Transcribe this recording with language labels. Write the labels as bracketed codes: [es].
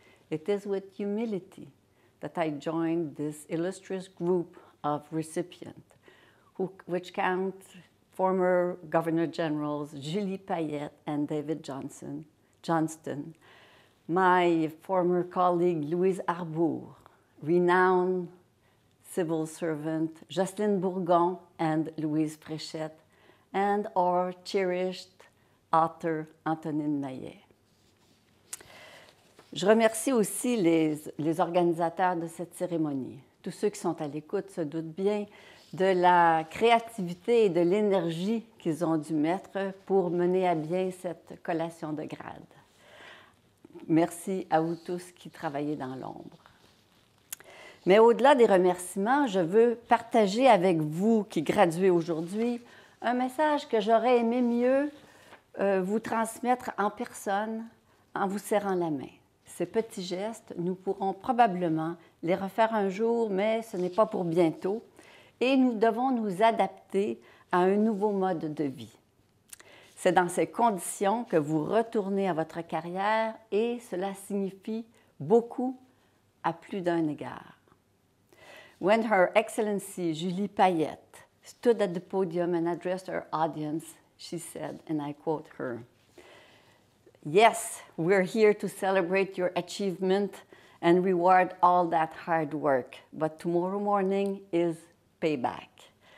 [en] It is with humility that I joined this illustrious group of recipients, which count former Governor Generals Julie Payette and David Johnston, my former colleague Louise Arbour, renowned civil servant Jocelyne Bourgon and Louise Fréchette, and our cherished author Antonine Maillet. [fr] Je remercie aussi les organisateurs de cette cérémonie. Tous ceux qui sont à l'écoute se doutent bien de la créativité et de l'énergie qu'ils ont dû mettre pour mener à bien cette collation de grades. Merci à vous tous qui travaillez dans l'ombre. Mais au-delà des remerciements, je veux partager avec vous qui graduez aujourd'hui un message que j'aurais aimé mieux vous transmettre en personne en vous serrant la main. Ces petits gestes, nous pourrons probablement les refaire un jour, mais ce n'est pas pour bientôt, et nous devons nous adapter à un nouveau mode de vie. C'est dans ces conditions que vous retournez à votre carrière et cela signifie beaucoup à plus d'un égard. [en] When Her Excellency Julie Payette stood at the podium and addressed her audience, she said, and I quote her, "Yes, we're here to celebrate your achievement and reward all that hard work, but tomorrow morning is payback.